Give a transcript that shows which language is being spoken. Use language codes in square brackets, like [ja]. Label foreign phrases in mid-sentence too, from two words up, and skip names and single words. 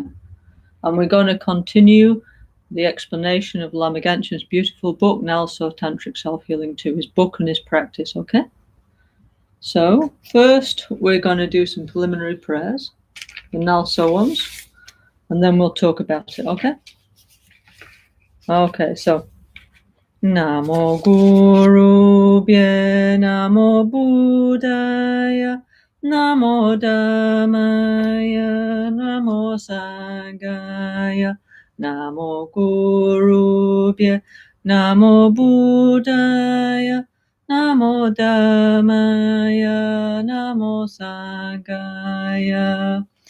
[en] And we're going to continue the explanation of Lama Ganjin's beautiful book, NgalSo Tantric Self-Healing 2, his book and his practice, okay? So, first we're going to do some preliminary prayers, the NgalSo ones, and then we'll talk about it, okay? Okay, so [pi] Namo Guru Bhye Namo Buddhaya Namo Dhammaya Namo Sanghaya Namo Guru Bhye Namo Buddhaya Namo Dhammaya Namo Sanghaya